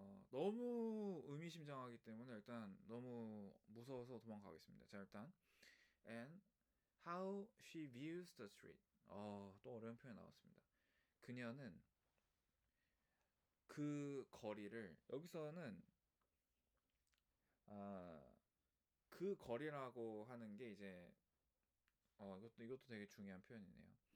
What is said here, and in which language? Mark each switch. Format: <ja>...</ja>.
<ko>너무 의미심장하기 때문에 일단 너무 무서워서 도망가겠습니다. 자, 일단</ko> <en>and how she views the street.</en> <ko>또 어려운 표현 나왔습니다. 그녀는 그 거리를 여기서는 그 거리라고 하는 게 이제 이것도 되게 중요한 표현이네요.</ko>